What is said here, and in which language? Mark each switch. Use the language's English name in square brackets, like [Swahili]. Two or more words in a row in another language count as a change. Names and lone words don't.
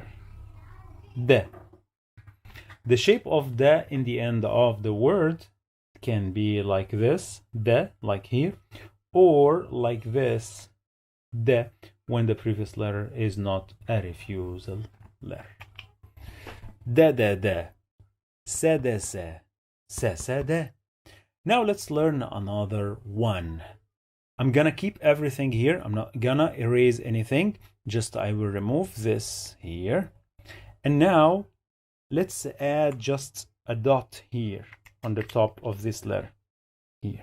[English] Da. The shape of da in the end of the word can be like this, da, like here, or like this, da, when the previous letter is not a refusal letter. Da da da, se da se, se da. Now let's learn another one. I'm gonna keep everything here. I'm not gonna erase anything. Just I will remove this here. And now let's add just a dot here on the top of this letter here.